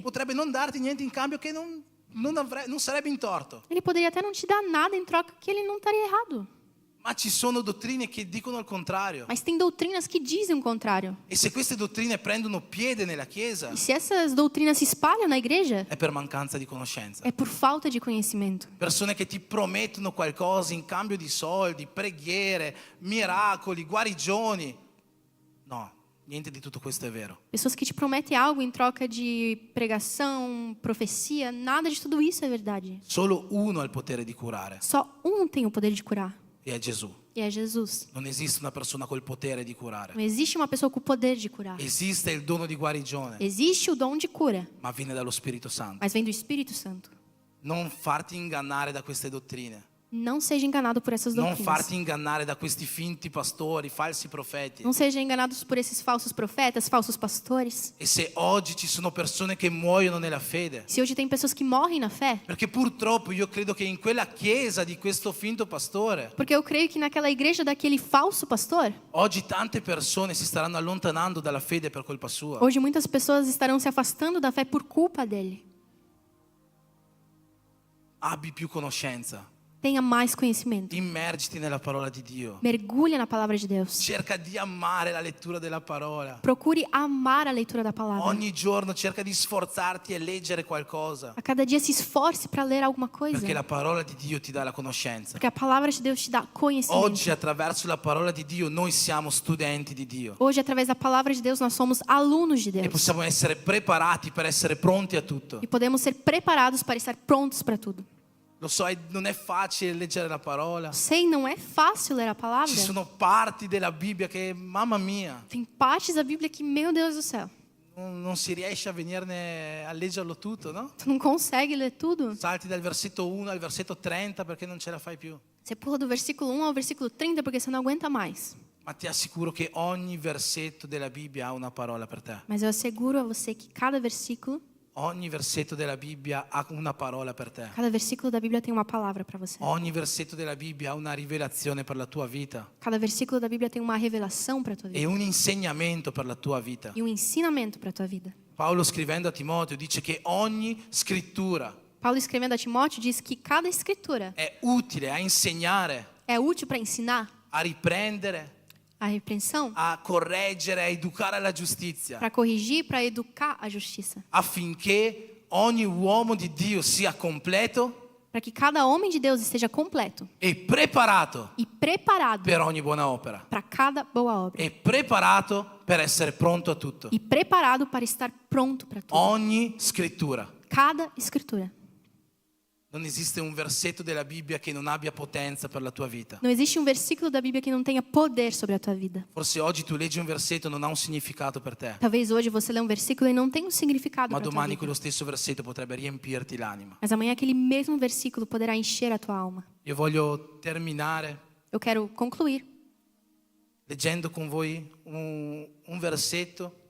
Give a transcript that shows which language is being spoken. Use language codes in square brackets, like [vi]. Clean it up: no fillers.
[it] potrebbe non darti niente in cambio che non sarebbe in torto. [pt] ele poderia até não te dar nada em troca, que ele não estaria errado. [it] Ma ci sono dottrine che dicono il contrario. [pt] Mas tem doutrinas que dizem o contrário. [it] E se queste dottrine prendono piede nella Chiesa, [pt] E se essas doutrinas se espalham na igreja, [it] è per mancanza di conoscenza. [pt] é por falta de conhecimento. [it] Persone che ti promettono qualcosa in cambio di soldi, preghiere, miracoli, guarigioni. No, niente di tutto questo è vero. [pt] Pessoas que te prometem algo em troca de pregação, profecia, nada de tudo isso é verdade. [it] Solo uno ha il potere di curare, [pt] Só um tem o poder de curar, [it] e è Gesù. [pt] e é Jesus. [it] Non esiste una persona col potere di curare. [pt] Não existe uma pessoa com o poder de curar. [it] Esiste il dono di guarigione, [pt] Existe o dom de cura, [it] ma viene dallo Spirito Santo. [pt] mas vem do Espírito Santo. [it] Non farti ingannare da queste dottrine. [pt] Não seja enganado por essas [it] Non [pt] doutrinas. [it] farti ingannare da questi finti pastori, falsi profeti. [pt] Não seja enganados por esses falsos profetas, falsos pastores. [it] E se oggi ci sono persone che muoiono nella fede, [pt] Se hoje tem pessoas que morrem na fé, [it] perché purtroppo io credo che in quella chiesa di questo finto pastore, [pt] porque eu creio que naquela igreja daquele falso pastor, [it] oggi tante persone si staranno allontanando dalla fede per colpa sua. [pt] hoje muitas pessoas estarão se afastando da fé por culpa dele. [it] abbi più conoscenza. [pt] Tenha mais conhecimento. [it] Immergiti nella parola di Dio. [pt] Mergulhe na palavra de Deus. [it] Cerca di amare la lettura della parola. [pt] Procure amar a leitura da palavra. [it] Ogni giorno cerca di sforzarti e leggere qualcosa. [pt] A cada dia se esforce para ler alguma coisa. [it] Perché la parola di Dio ti dà la conoscenza. [pt] Porque a palavra de Deus te dá conhecimento. [it] Oggi attraverso la parola di Dio noi siamo studenti di Dio. [pt] Hoje, através da palavra de Deus, nós somos alunos de E Deus. [it] possiamo essere preparati per essere pronti a tutto. [pt] E podemos ser preparados para estar prontos para tudo. [it] Lo so, non è facile leggere la parola. [pt] Sei, não é fácil ler a palavra. [it] Ci sono parti della Bibbia che, mamma mia, [pt] Tem partes da Bíblia que, meu Deus do céu, [it] non si riesce a venirne a leggerlo tutto, no? [pt] tu não consegue ler tudo. [it] Salti dal versetto 1 al versetto 30 perché non ce la fai più. [pt] Você pula do versículo 1 ao versículo 30 porque você não aguenta mais. [it] Ma ti assicuro che ogni versetto della Bibbia ha una parola per te. [pt] Mas eu asseguro a você que cada versículo [it] Della Bibbia ha una parola per te. [pt] Cada versículo da Bíblia tem uma palavra para você. [it] Ogni versetto della Bibbia ha una rivelazione per la tua vita [pt] Cada versículo da Bíblia tem uma revelação para a tua [it] e [pt] vida [it] un insegnamento per la tua vita. [pt] e um ensinamento para a tua vida. [it] Paolo scrivendo a Timoteo dice che ogni scrittura [pt] Paulo, escrevendo a Timóteo, diz que cada escritura [it] è utile a insegnare, [pt] é útil para ensinar [it] a riprendere, [pt] a repreensão, [it] a correggere, a educare alla giustizia, [pt] para corrigir, para educar a justiça, [it] affinché ogni uomo di Dio sia completo [pt] para que cada homem de Deus esteja completo [it] e preparato [pt] e preparado [it] per ogni buona opera [pt] para cada boa obra [it] e preparato per essere pronto a tutto. [pt] e preparado para estar pronto para tudo. [it] Ogni scrittura. [pt] Cada escritura. [it] Non esiste un versetto della Bibbia che non abbia potenza per la tua vita. [pt] Não existe um versículo da Bíblia que não tenha poder sobre a tua vida. [it] Forse oggi tu leggi un versetto e non ha un significato per te, [pt] Talvez hoje você lê um versículo e não tenha um significado [it] ma [pt] para a tua [it] domani [pt] vida. [it] quello stesso versetto potrebbe riempirti l'anima. [pt] Mas amanhã aquele mesmo versículo poderá encher a tua alma. [it] Io voglio terminare [pt] Eu quero concluir [it] leggendo con voi un versetto